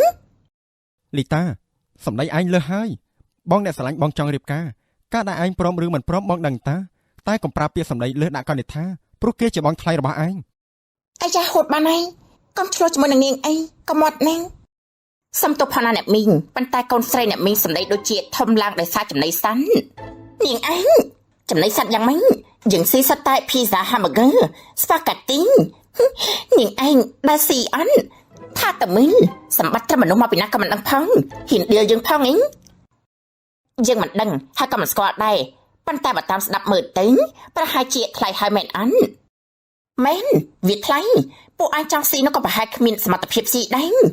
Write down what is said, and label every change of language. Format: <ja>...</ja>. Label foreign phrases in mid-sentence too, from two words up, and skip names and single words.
<km>លីតាសម្ដីឯងលើសហើយបងអ្នកស្រឡាញ់បងចង់រៀបការការដែលឯងព្រមឬមិនព្រមបងដឹងតាតែកុំប្រើពាក្យសម្ដីលើសដាក់កនិដ្ឋាព្រោះគេជាបងថ្លៃរបស់ឯង អាយ៉ាហូតបានហើយកុំឆ្លោះជាមួយនឹងនាងអីកុំអត់ណាសំទោសផងណាអ្នកមីងប៉ុន្តែកូនស្រីអ្នកមីងសម្ដីដូចជាធំ ឡើងដោយសារចំណីសាន់នាងឯងចំណីសាន់យ៉ាងម៉េចយើងស៊ីសតែ</km> <en>pizza hamburger spaghetti</en> <km>នាងឯងដែលស៊ីអន់ថាតមីសម្បត្តិត្រឹមមនុស្សមកពីណាក៏មិនដឹងផងហ៊ានដៀលយើងផងអីយើងមិនដឹងហើយក៏មិនស្គាល់ដែរប៉ុន្តែបើតាមស្ដាប់មើលទៅប្រហែលជាថ្លៃហើយមែនអន់មែនវាថ្លៃពួកឯងចង់ស៊ីនោះក៏ប្រហែលគ្មានសមត្ថភាពស៊ីដែរ</km>